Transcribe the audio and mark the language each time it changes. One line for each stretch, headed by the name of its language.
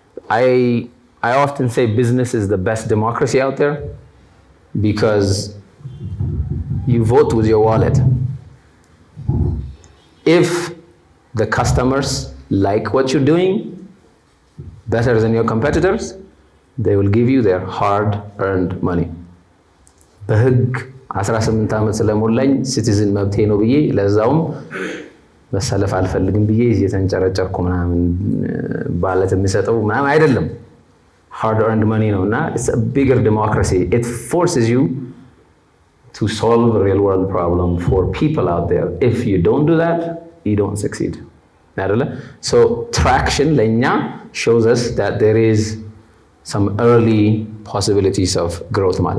English: I often say business is the best democracy out there because you vote with your wallet. If the customers like what you're doing better than your competitors, they will give you their hard-earned money.
Amharic: በህግ 18 ዓመት ስለሞላኝ ሲቲዝን መብቴ ነው ብዬ ለዛውም መሰለፍ አልፈልግም ብዬ እየተንጨረጨርኩ ምናምን ባለት የሚሰጠው ምናምን አይደለም።
English: hard-earned money
Amharic: ነውና
English: it's a bigger democracy. It forces you to solve a real-world problem for people out there. If you don't do that, you don't succeed. So traction ለኛ shows us that there is some early possibilities of growth.